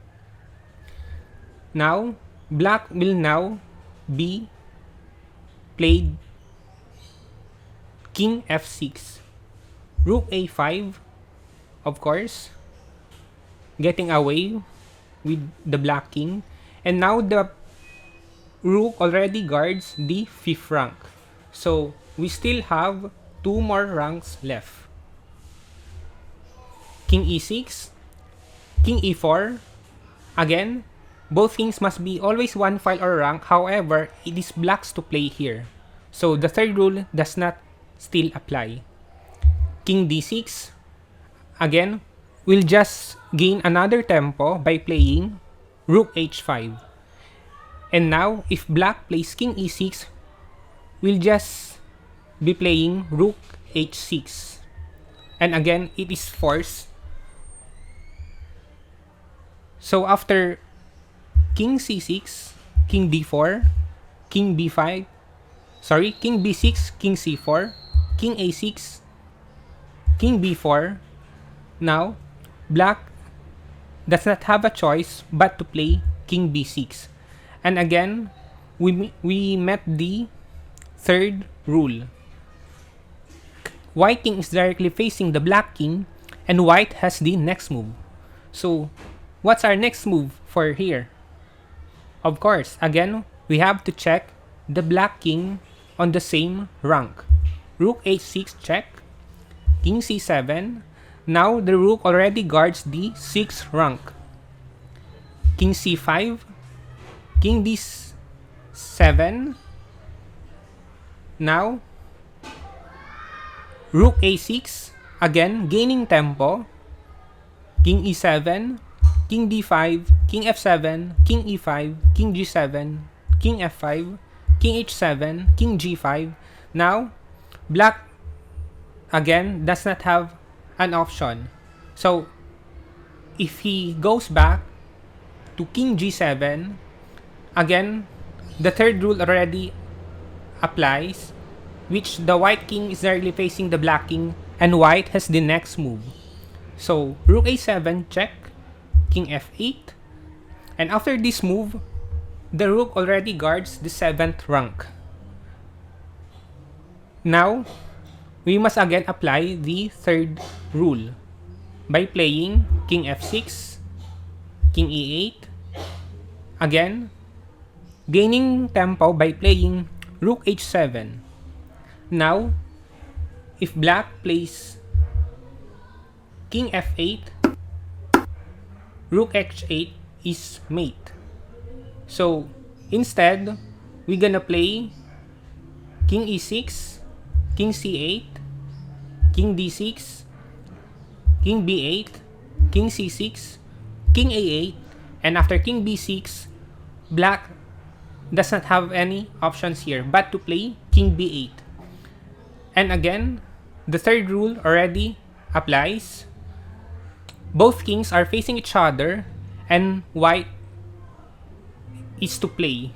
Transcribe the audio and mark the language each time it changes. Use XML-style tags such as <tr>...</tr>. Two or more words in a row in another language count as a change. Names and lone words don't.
<en>Now, black will now be played king f6, rook a5, of course, getting away with the black king. And now the rook already guards the 5th rank. So we still have 2 more ranks left. King e6, king e4. Again, both kings must be always one file or rank. However, it is black's to play here. So the third rule does not still apply. King d6. Again, we'll just gain another tempo by playing rook h5. And now, if black plays king e6, we'll just be playing rook h6. And again, it is forced. So after king c6, king d4, king b5, king b6, king c4, king a6, king b4. Now, black does not have a choice but to play king b6. And again, we met the third rule. White king is directly facing the black king, and white has the next move. So, what's our next move for here? Of course, again, we have to check the black king on the same rank. Rook h6 check, king c7. Now the rook already guards the 6th rank. King c5, king d7. Now, rook a6, again gaining tempo. King e7, king d5, king f7, king e5, king g7, king f5, king h7, king g5. Now, black again does not have an option. So, if he goes back to king g7, again, the third rule already applies, which the white king is directly facing the black king, and white has the next move. So, rook a7 check, king f8, and after this move, the rook already guards the 7th rank. Now, we must again apply the third rule by playing king f6, king e8, again, gaining tempo by playing rook h7. Now, if black plays king f8, rook h8 is mate. So, instead, we're gonna play king e6, king c8, king d6, king b8, king c6, king a8, and after king b6, black does not have any options here but to play king b8. And again, the third rule already applies. Both kings are facing each other, and white is to play.</en>